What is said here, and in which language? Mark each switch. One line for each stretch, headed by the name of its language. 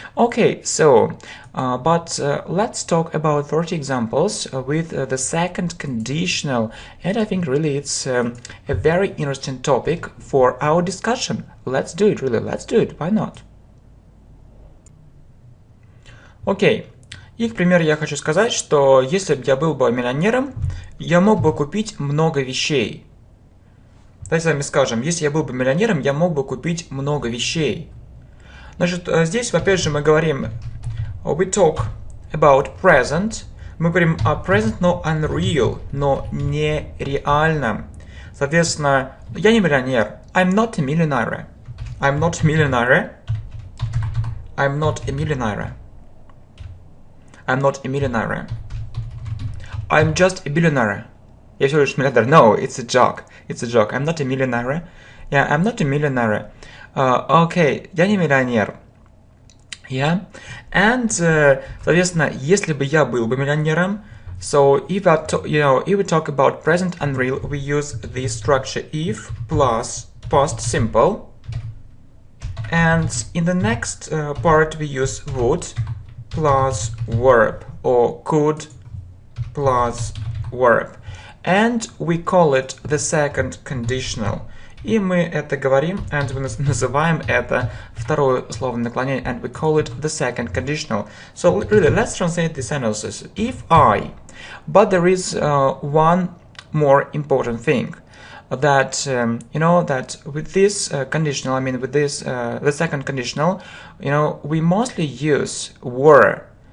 English: Okay, so but let's talk about 30 examples with the second conditional, and I think really it's a very interesting topic for our discussion. Let's do it, really, let's do it, why not? Okay.
Russian: И, к примеру, я хочу сказать, что если бы я был бы миллионером, я мог бы купить много вещей. Давайте с вами скажем, если я был бы миллионером, я мог бы купить много вещей. Значит, здесь, опять же, мы говорим,
English: we talk about present.
Russian: Мы говорим о present, но unreal, но нереально. Соответственно, я не миллионер.
English: I'm not a millionaire. I'm not a millionaire. I'm not a millionaire. I'm not a millionaire. I'm just a billionaire.
Russian: Я всего лишь миллиардер.
English: No, it's a joke. It's a joke. I'm not a millionaire. Yeah, I'm not a millionaire.
Russian: Okay, я не миллионер.
English: Yeah. And,
Russian: соответственно, если бы я был бы миллионером,
English: so if we talk about present and real, we use the structure if plus past simple. And in the next part, we use would plus verb or could plus verb, and we call it the second conditional.
Russian: И мы это говорим, and мы называем это второе условное наклонение,
English: and we call it the second conditional. So really, let's translate the sentences. If I, but there is one more important thing. That that with this conditional, I mean with this the second conditional, we mostly use were.